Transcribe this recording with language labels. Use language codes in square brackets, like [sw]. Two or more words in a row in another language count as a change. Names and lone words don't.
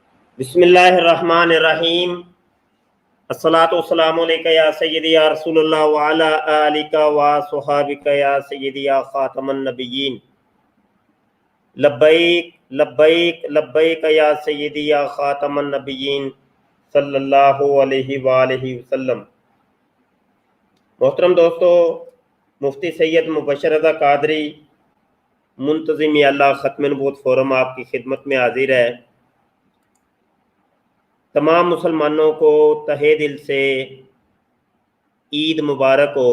[ar] बिस्मिल्लाहिर्रहमानिर्रहीम। الصلاة والسلام عليك يا سيدي يا رسول الله وعلى آلك وأصحابك يا سيدي يا خاتم النبيين. لبيك لبيك لبيك يا سيدي يا خاتم النبيين صلى الله عليه وآله وسلم. [hi] मोहतरम दोस्तों, मुफ्ती सैयद मुबशर रज़ा कादरी मुंतज़िम अल्लाह ख़त्म नबूवत फोरम आपकी खिदमत में हाजिर है। तमाम मुसलमानों को तहे दिल से ईद मुबारक हो।